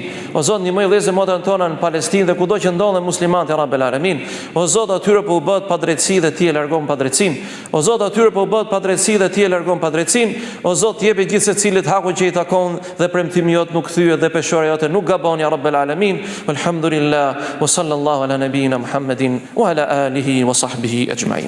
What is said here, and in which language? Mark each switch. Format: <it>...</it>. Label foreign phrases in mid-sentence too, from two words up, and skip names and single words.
<sq>O Zot, ndihmoj vëllezërit motrat tona në Palestinë dhe kudo që ndodhen muslimanët e</sq> <ar>رب العالمين.</ar> <sq>O Zot, atyre po u bëhet padrejtësi dhe ti e largon padrejtësinë. O Zot, atyre po u bëhet padrejtësi dhe ti e largon padrejtësinë. O Zot, jepi gjithë secilit hakun që i takon dhe premtimi jot nuk thyet dhe peshorja jote nuk gabon</sq> <ar>يا رب العالمين. الحمد لله وصلى الله على نبينا محمد وعلى آله وصحبه أجمعين.</ar>